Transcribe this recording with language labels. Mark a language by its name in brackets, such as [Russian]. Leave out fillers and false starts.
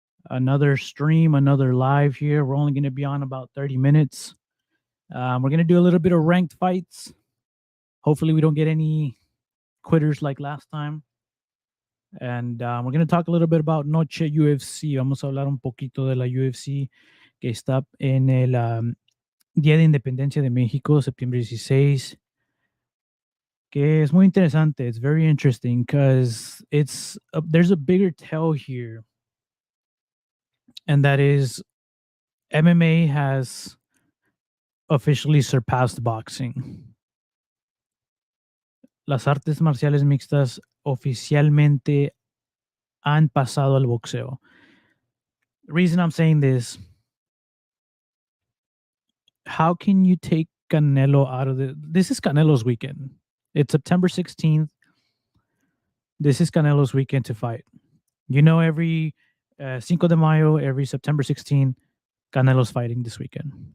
[English] Another stream, another live here. We're only going to be on about 30 minutes. We're going to do a little bit of ranked fights. Hopefully, we don't get any quitters like last time. And we're going to talk a little bit about Noche UFC. [Spanish] Vamos a hablar un poquito de la UFC que está en el Día de Independencia de México, septiembre 16. Que es muy interesante. [English] It's very interesting because there's a bigger tell here, and that is MMA has officially surpassed boxing. [Spanish] Las artes marciales mixtas oficialmente han pasado al boxeo. [English] The reason I'm saying how can you take Canelo out of this is Canelo's weekend. It's September 16th. This is Canelo's weekend to fight. Every Cinco de Mayo, every September 16th, Canelo's fighting this weekend.